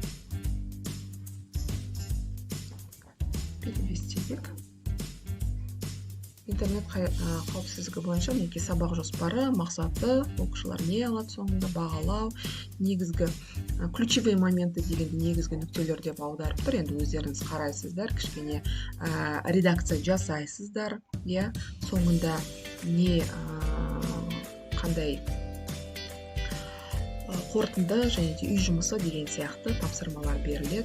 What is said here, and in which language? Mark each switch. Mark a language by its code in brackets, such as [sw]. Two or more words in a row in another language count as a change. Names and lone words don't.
[ru] Перевести язык. [kk] Интернет қауіпсіздігі бойынша мінекей сабақ жоспары, мақсаты, оқушылар не алады соңында, бағалау, негізгі [ru] ключевые моменты [kk] дегенде негізгі нүктелер деп аударып тұр. Енді өздеріңіз қарайсыздар, кішкене редакция жасайсыздар, соңында не қандай қорытынды және үй жұмысы деген сияқты тапсырмалар беріледі.